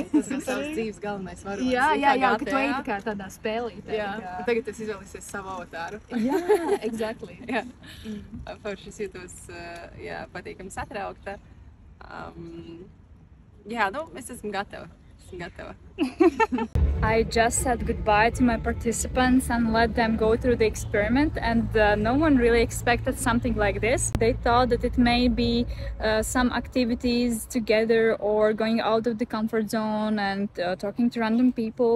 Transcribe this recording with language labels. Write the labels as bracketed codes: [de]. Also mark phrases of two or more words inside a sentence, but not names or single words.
[lv] Tas ir savas dzīves galvenais varonis. Jā, ka tu ej tā kā tādā spēlītē. Tagad es izvēlēsies savu avatāru. Jā, exactly. Forši es jūtos patīkami satraukta. Jā, nu, es esmu gatava. [en] I just said goodbye to my participants and let them go through the experiment, and no one really expected something like this. They thought that it may be some activities together or going out of the comfort zone and talking to random people.